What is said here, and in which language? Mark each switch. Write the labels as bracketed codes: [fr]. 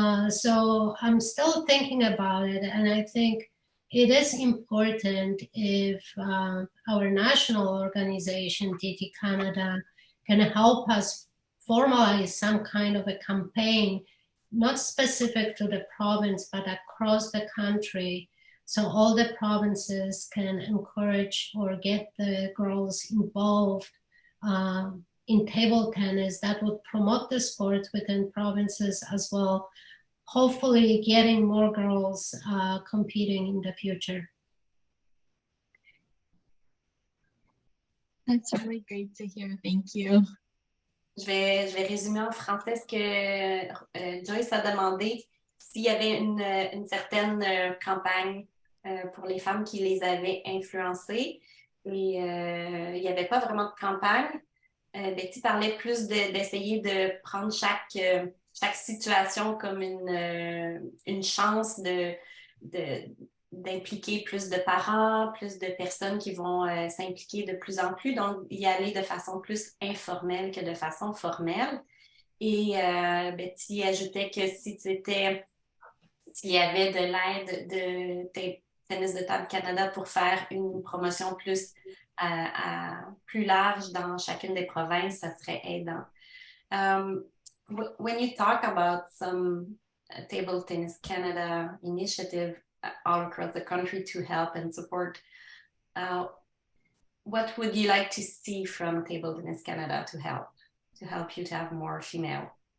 [en] So I'm still thinking about it, and I think it is important if our national organization, OTTA Canada, can help us formalize some kind of a campaign, not specific to the province, but across the country, so all the provinces can encourage or get the girls involved in table tennis. That would promote the sport within provinces as well, hopefully getting more girls competing in the future. That's really great to hear. Thank you. [fr] Je vais résumer en français ce que Joyce a demandé. S'il y avait une certaine campagne pour les femmes qui les avaient influencées, et il n'y avait pas vraiment de campagne. Betty parlait plus d'essayer de prendre chaque situation comme une chance d'impliquer plus de parents, plus de personnes qui vont s'impliquer de plus en plus, donc y aller de façon plus informelle que de façon formelle. Et Betty ajoutait que s'il y avait de l'aide de Tennis de table Canada pour faire une promotion plus large dans chacune des provinces, ça serait aidant. [en] When you talk about some Table Tennis Canada initiative all across the country to help and support, what would you like to see from Table Tennis Canada to help you to have more female?